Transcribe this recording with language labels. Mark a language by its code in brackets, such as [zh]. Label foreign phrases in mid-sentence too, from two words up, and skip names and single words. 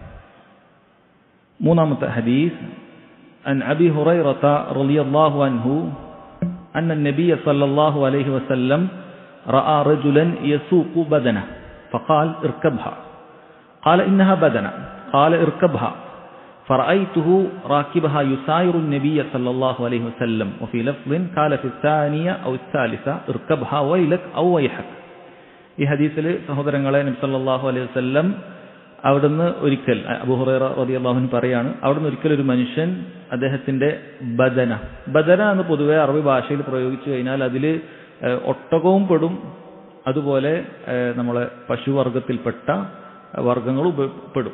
[ml] മൂന്നാമത്തെ ഹദീസ്, [ar] عن أبي هريرة رضي الله عنه أن النبي صلى الله عليه وسلم رأى رجلا يسوق بدنة فقال اركبها قال إنها بدنة قال اركبها فرأيته راكبها يساير النبي صلى الله عليه وسلم وفي لفظ قال في الثانية أو الثالثة اركبها ويلك أو ويحك. [ml] ഈ ഹദീസിൽ സഹോദരങ്ങളെ നബി [ar] صلى الله عليه وسلم [ml] അവിടുന്ന് ഒരിക്കൽ, അബൂ ഹുറൈറ [ar] رضي الله عنه [ml] പറയാണ്, അവിടുന്ന് ഒരിക്കൽ ഒരു മനുഷ്യൻ അദ്ദേഹത്തിന്റെ ബദന എന്ന് പൊതുവെ അറബി ഭാഷയിൽ പ്രയോഗിച്ചു കഴിഞ്ഞാൽ അതിൽ ഒട്ടകവും പെടും, അതുപോലെ നമ്മളെ പശുവർഗത്തിൽപ്പെട്ട വർഗ്ഗങ്ങളും പെടും.